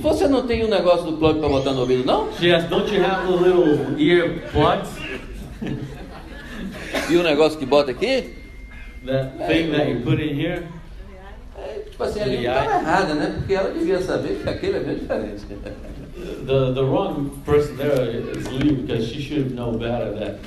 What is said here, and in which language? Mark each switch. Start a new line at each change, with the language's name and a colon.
Portuguese: você não tem um negócio do plug para botar no ouvido, não?
English: She asked, "Don't you have the little ear plugs?
Portuguese: E o negócio que bota aqui?
English: That thing that you put in here?"
Portuguese: É, tipo assim, a Lio estava errada, né? Porque ela devia saber que aquele é bem diferente.
English: The wrong person there is Leo because she should know better that